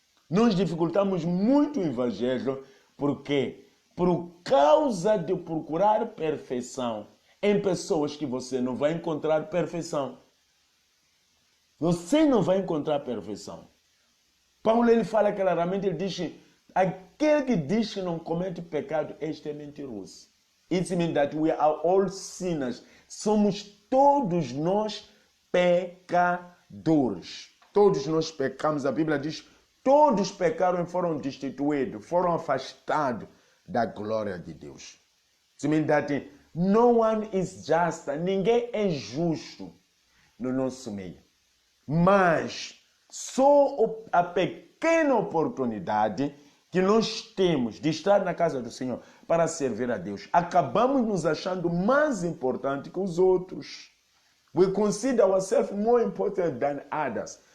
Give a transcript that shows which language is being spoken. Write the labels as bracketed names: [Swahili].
[Portuguese] Nós dificultamos muito o Evangelho porque por causa de procurar perfeição em pessoas que você não vai encontrar perfeição. Você não vai encontrar perfeição. Paulo ele fala claramente, ele diz que aquele que diz que não comete pecado, este é mentiroso. [English] It means that we are all sinners. [Portuguese] Somos todos nós pecadores. Todos nós pecamos. A Bíblia diz, todos pecaram e foram destituídos, foram afastados da glória de Deus. [English] It means that no one is just. [Portuguese] Ninguém é justo no nosso meio. Mas só a pequena oportunidade que nós temos de estar na casa do Senhor para servir a Deus, acabamos nos achando mais importante que os outros. [English] We consider ourselves more important than others.